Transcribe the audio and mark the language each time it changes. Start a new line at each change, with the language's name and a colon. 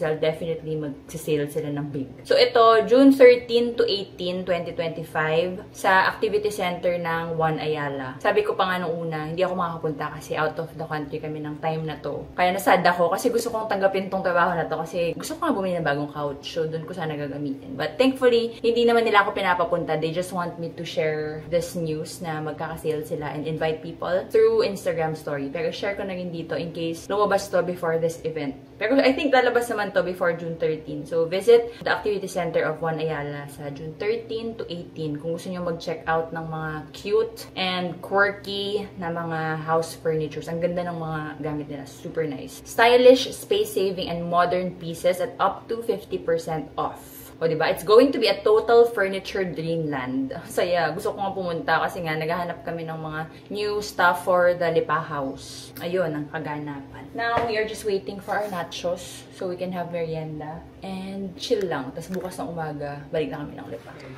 English: I'll definitely
Filipino: mag-sale sila ng big. So, ito, June 13 to 18, 2025, sa activity center ng One Ayala. Sabi ko pa nga nung una, hindi ako makakapunta kasi out of the country kami ng time na to. Kaya nasad ako kasi gusto kong tanggapin tong trabaho na to kasi gusto ko nga bumili ng bagong couch. So, doon ko sana gagamitin. But thankfully, hindi naman nila ako pinapapunta.
English: They just want me to share this news
Filipino: na magkakasale sila
English: and invite people through Instagram story.
Filipino: Pero share ko na rin dito in case lumabas to before this event. Pero
English: I think
Filipino: lalabas naman to before June 13.
English: So, visit the activity center of One Ayala sa June 13 to 18
Filipino: kung gusto nyo mag-check out ng mga
English: cute and quirky na mga house furnitures.
Filipino: Ang ganda ng mga gamit nila.
English: Super nice. Stylish, space-saving, and modern pieces at up to 50% off.
Filipino: O, diba?
English: It's going to be a total furniture dreamland.
Filipino: Saya. Gusto ko nga pumunta kasi nga naghahanap kami ng mga
English: new stuff for the Lipa house.
Filipino: Ayun, ang kaganapan.
English: Now, we are just waiting for our nachos so we can have merienda. And chill
Filipino: lang. Tapos bukas ng umaga, balik na kami ng Lipa.